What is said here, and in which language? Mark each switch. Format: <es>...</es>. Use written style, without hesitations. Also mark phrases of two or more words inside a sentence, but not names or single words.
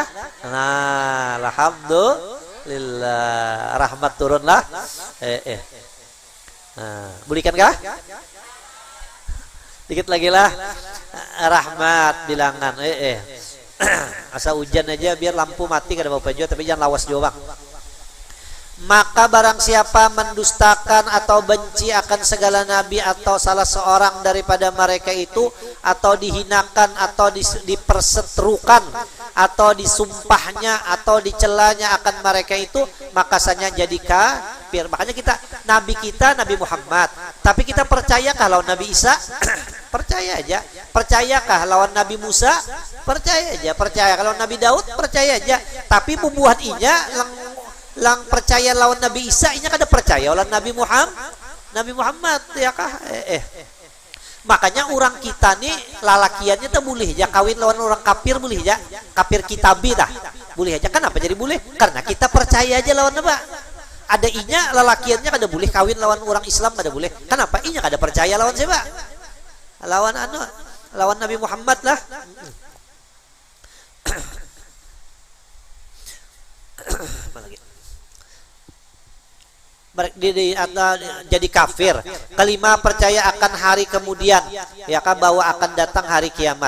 <bjn>Nah alhamdulillah rahmat turun lah. Nah, bulikan kah? Dikit lagi lah rahmat bilangan asa hujan aja biar lampu mati kada apa juga, tapi jangan lawas juga bang.</bjn> <id>Maka barang siapa mendustakan atau benci akan segala nabi atau salah seorang daripada mereka itu atau dihinakan atau diperseterukan atau disumpahnya atau dicelanya akan mereka itu, maka sanya jadi kafir.</id> <bjn>Makanya Nabi Muhammad, tapi kita percaya kalau Nabi Isa percaya aja. Percayakah lawan Nabi Musa? Percaya aja. Percaya kalau Nabi Daud? Percaya aja. Tapi pembuat inya lang percaya lawan Nabi Isa, inya kada percaya lawan Nabi Muhammad ya kah? Makanya orang kita nih lalakiannya tuh boleh aja kawin lawan orang kafir, boleh aja. Kafir kitabi dah. Boleh aja. Kenapa jadi boleh? Karena kita percaya aja lawan apa? Ada inya lalakiannya kada boleh kawin lawan orang Islam, kada boleh. Kenapa? Inya kada percaya lawan siapa? Lawan Nabi Muhammad lah. Jadi kafir.</bjn> <id>Kelima, percaya akan hari kemudian, ya kan, bahwa akan datang hari kiamat.</id>